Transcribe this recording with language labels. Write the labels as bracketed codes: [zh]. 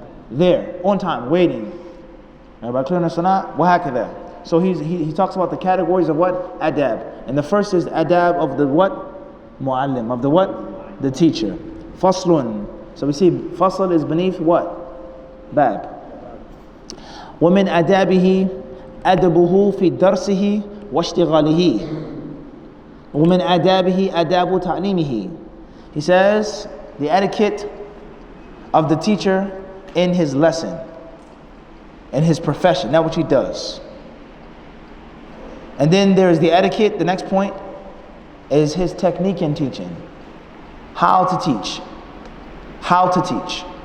[en] There, on time, waiting. Everybody clear on this or not? [ar] وهكذا. [en] So he talks about the categories of what? Adab. And the first is adab of the what? Muallim. Of the what? The teacher. Faslun. So we see fasl is beneath what? Bab. [ar] ومن آدابه أدبه في درسه واشتغاله. ومن آدابه آداب تعليمه. [en] He says the etiquette of the teacher in his lesson, in his profession, that which he does. And then there is the etiquette, the next point is his technique in teaching. How to teach. How to teach.